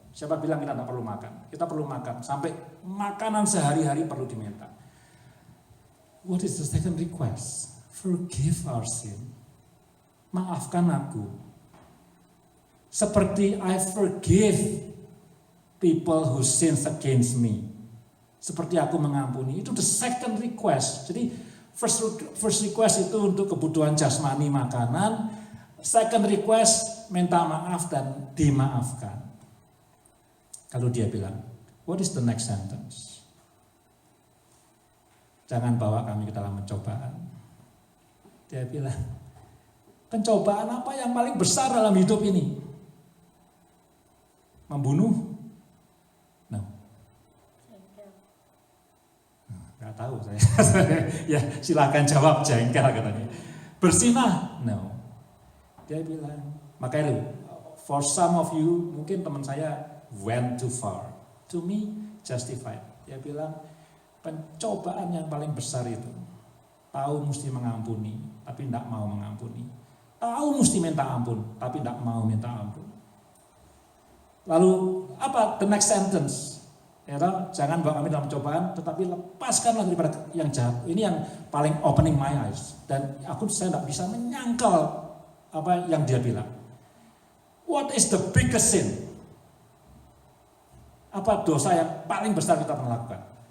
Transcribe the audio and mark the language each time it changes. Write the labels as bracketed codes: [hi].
[id] Siapa bilang kita tidak perlu makan? Kita perlu makan, sampai makanan sehari-hari perlu diminta. [en] What is the second request? Forgive our sin. [id] Maafkan aku. Seperti [en] I forgive people who sins against me. [id] Seperti aku mengampuni. Itu [en] the second request. [id] Jadi [en] first request [id] itu untuk kebutuhan jasmani makanan. [en] Second request [id] minta maaf dan dimaafkan. Kalau dia bilang, [en] what is the next sentence? [id] Jangan bawa kami ke dalam pencobaan. Dia bilang, pencobaan apa yang paling besar dalam hidup ini? Membunuh? [en] No. [id] Nggak tahu saya. Ya silakan jawab, jengkel katanya. Bersinah? [en] No. [id] Dia bilang, makanya [en] for some of you, [id] mungkin teman saya [en] went too far. To me, justified. [id] Dia bilang, pencobaan yang paling besar itu, tahu mesti mengampuni, tapi tidak mau mengampuni. Tahu mesti minta ampun, tapi tidak mau minta ampun. Lalu apa [en] the next sentence? [id] Ya, jangan bawa kami dalam cobaan, tetapi lepaskanlah daripada yang jahat. Ini yang paling [en] opening my eyes. [id] Dan saya tidak bisa menyangkal apa yang dia bilang. [en] What is the biggest sin? [id] Apa dosa yang paling besar kita pernah lakukan?